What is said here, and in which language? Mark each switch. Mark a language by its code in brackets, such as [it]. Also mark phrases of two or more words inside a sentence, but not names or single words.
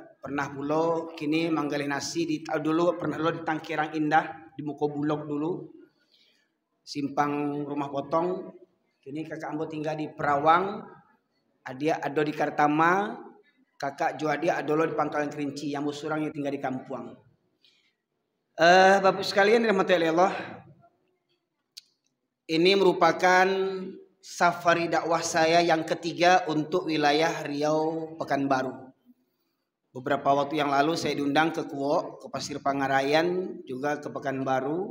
[min] Pernah pulo kini manggaleh nasi di dulu pernah lo di Tangkirang Indah di Muko Bulog dulu. Simpang Rumah Potong. Kini kakak ambo tinggal di Perawang. Adia ado di Kartama. Kakak Juadia adolo di Pangkalan Kerinci, yang musurangnya tinggal di Kampuang. [id] Bapak sekalian dirahmati Allah, ini merupakan safari dakwah saya yang ketiga untuk wilayah Riau Pekanbaru. Beberapa waktu yang lalu saya diundang ke Kuok, ke Pasir Pangarayan, juga ke Pekanbaru.